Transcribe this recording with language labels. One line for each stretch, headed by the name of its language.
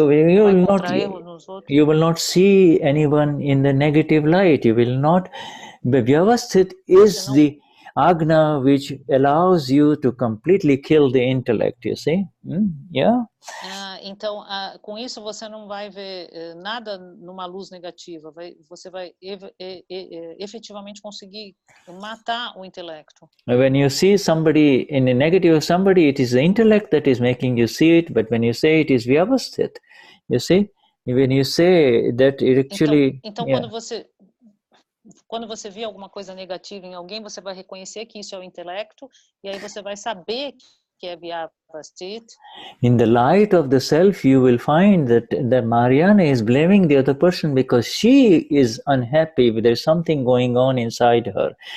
English: You will not see anyone in the negative light. You will not. Vyavasthit is the Agna which allows you to completely kill the intellect, you see? Yeah?
Portuguese: Então, com isso você não vai ver nada numa luz negativa. Você vai efetivamente conseguir matar o intelecto.
English: When you see somebody in a negative of somebody, it is the intellect that is making you see it, but when you say it is Vyavasthit, you see? When you say that it actually...
Portuguese: Então quando você vê alguma coisa negativa em alguém, você vai reconhecer que isso é o intelecto, e aí você vai saber que é Vyavasthit.
English: In the light of the self, you will find that Mariana is blaming the other person because she is unhappy. There's something going on inside her.